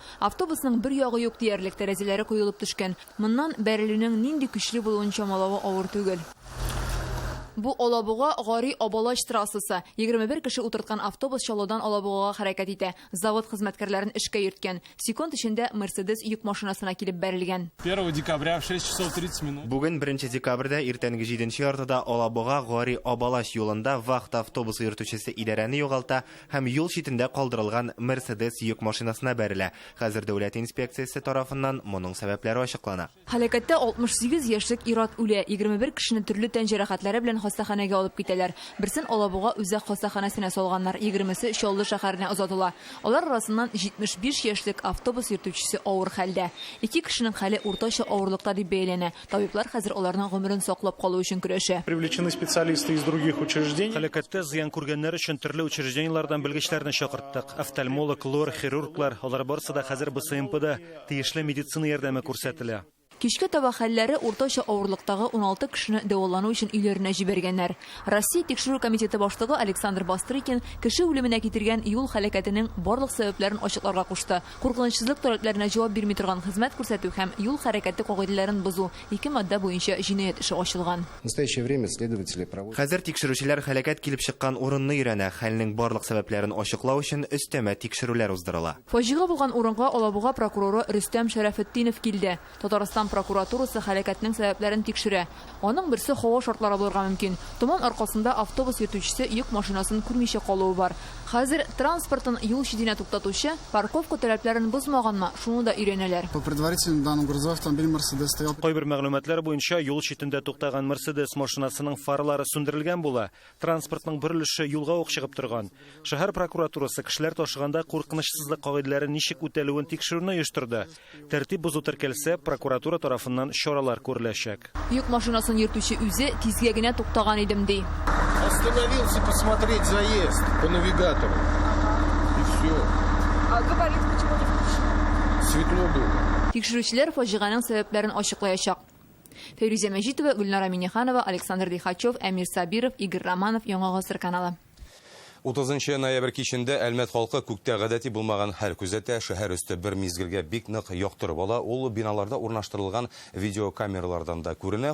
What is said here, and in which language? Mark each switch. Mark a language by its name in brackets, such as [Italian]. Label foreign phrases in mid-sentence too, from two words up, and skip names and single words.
[Tatar] Автобусның бер ягы юк диярлек, тәрәзәләре куелып төшкән. Моннан бәрелүнең нинди көчле булуын чамалавы авыр түгел. Бу Алабуга Гари Абалач трассасы. 21 кеше утырткан автобус Чаллыдан Алабугага хәрәкәт итә. Завод хезмәткәрләрен эшкә йөрткән. Секунд эчендә Мерседес йөк машинасына килеп бәрелгән. [Russian] 1 декабря в 6 часов 30 минут. [Tatar] Бүген 1 декабрьдә иртәнге 7-нче яртыда Алабуга Гари Абалач юлында вахт автобусы йөртүчесе идарәне югалта һәм юл читендә калдырылган Мерседес йөк машинасына бәрелә. Хәзер дәүләт инспекциясе тарафыннан моның сәбәпләре ачыклана. Хәлакәттә 68 яшьлек ир-ат үлә, 21 кешене төрле тән җәрәхәтләре белән хастаханәгә алып китәләр. Берсен Алабуга үзәк хастаханәсенә салганнар, 20-се Чаллы шәһәренә озатыла. Алар арасыннан 75 яшьлек автобус йөртүчесе авыр хәлдә. 2 кешенең хәле уртача авырлыкта дип бәяләнә. Табиблар хәзер аларның гомерен саклап калу өчен көрәшә. [Russian] Привлечены специалисты из других учреждений. [Tatar] Хәлакәттә зыян күргәннәр өчен төрле учреждениелардан белгечләрне чакырттык. Офтальмолог, лор, хирурглар, алар барысы да хәзер БСМПда тиешле медицина ярдәме күрсәтелә. Кичкә таба хәлләре уртача авырлыктагы 16 кешене дәвалану өчен өйләренә җибәргәннәр. Россия тикшерү комитеты башлыгы Александр Бастрыкин кеше үлеменә китергән юл хәлакәтенең барлык сәбәпләрен ачыкларга кушты. Куркынычсызлык таләпләренә җавап бирми торган хезмәт күрсәтү һәм юл хәрәкәте кагыйдәләрен бозу 2 мадда буенча җинаять эше ачылган. [Russian] В настоящее время следователи проводят. [Tatar] Хәзер тикшерүчеләр хәлакәт килеп чыккан урынны өйрәнә, хәлнең барлык сәбәпләрен ачыклау өчен өстәмә тикшерүләр уздырыла. Фаҗига булган урынга Алабуга прокуроры Рөстәм Шәрәфетдинов килде. Татарстан прокуратурасы хәлакәтнең сәбәпләрен тикшерә. Аның берсе һава шартлары булырга мөмкин. Томан аркасында автобус йөртүчесе йөк машинасын күрмичә калуы бар. Хәзер транспортын юл читенә туктатучы парковка таләпләрен бозмаганмы, шуны да өйрәнәләр. [Russian] По предварительным данным, грузовой автомобиль Мерседес стоял. [Tatar] Кайбер мәгълүматлар буенча юл читендә туктаган Мерседес машинасының фарлары сүндерелгән була. Транспортның бер өлеше юлга ук чыгып торган. Шәһәр прокуратурасы кешеләр ташыганда куркынычсызлык кагыйдәләре ничек үтәлүен тикшерүне оештырды. Тәртип бозу теркәлсә, прокуратура тарафыннан чаралар күреләчәк. Йөк машинасын йөртүче үзе тизгә генә туктаган идем ди. [Russian] Остановился посмотреть заезд по навигатору. И все. А говорит, почему не включил? Светло было. [Tatar] Тикшерүчеләр фаҗиганың сәбәпләрен ачыклаячак. Фирүзә Мәҗитова, Гөлнара Миннеханова, Александр Дихачев, Әмир Сабиров, Игорь Романов, Яңа гасыр каналы. 30 ноябрь кичендә Әлмәт халкы күктә гадәти булмаган хәл күзәтә. Шәһәр өсте бер мизгелгә бик нык яктырып ала. Ул биналарда урнаштырылган видеокамералардан да күренә.